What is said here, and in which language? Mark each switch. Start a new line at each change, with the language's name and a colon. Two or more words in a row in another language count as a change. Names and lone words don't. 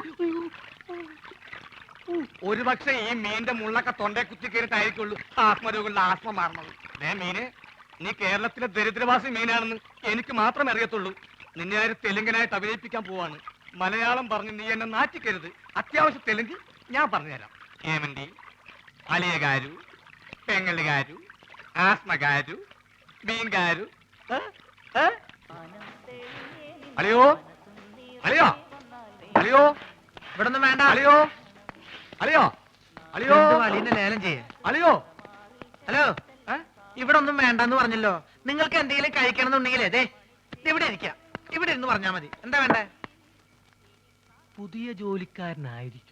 Malayalam: ഒരുപക്ഷെ ഈ മീന്റെ മുള്ളൊക്കെ തൊണ്ടേ കുത്തി കയറിട്ടായിരിക്കുള്ളൂ ആത്മരോഗങ്ങളുടെ ആസ്മ മാറണത്. മീന് നീ കേരളത്തിലെ ദരിദ്രവാസി മീനാണെന്ന് എനിക്ക് മാത്രമേ അറിയത്തുള്ളൂ. നിന്നെ ആര് തെലുങ്കനായിട്ട് അഭിനയിപ്പിക്കാൻ പോവാണ്. മലയാളം പറഞ്ഞ് നീ എന്നെ നാറ്റിക്കരുത്. അത്യാവശ്യം തെലുങ്ക് ഞാൻ പറഞ്ഞുതരാം.
Telugu: ఏమండి అలియ గారు పెంగళి గారు ఆస్మ గారు బీన్ గారు
Malayalam: അളിയോ അളിയോ അളിയോ ഇവിടെ ഒന്നും വേണ്ട. അളിയോ അളിയോ അളിയോ അളിയന്റെ ലേലം ചെയ്യേ. అలియో ഹലോ ഇവിടെ ഒന്നും വേണ്ടെന്ന് പറഞ്ഞല്ലോ. നിങ്ങൾക്ക് എന്തെങ്കിലും കഴിക്കണമെന്നുണ്ടെങ്കിൽ അതെ ഇവിടെ ഇരിക്കാം. ഇവിടെ ഇരുന്ന് പറഞ്ഞാ മതി. എന്താ വേണ്ടേ? പുതിയ ജോലിക്കാരനായിരിക്കും.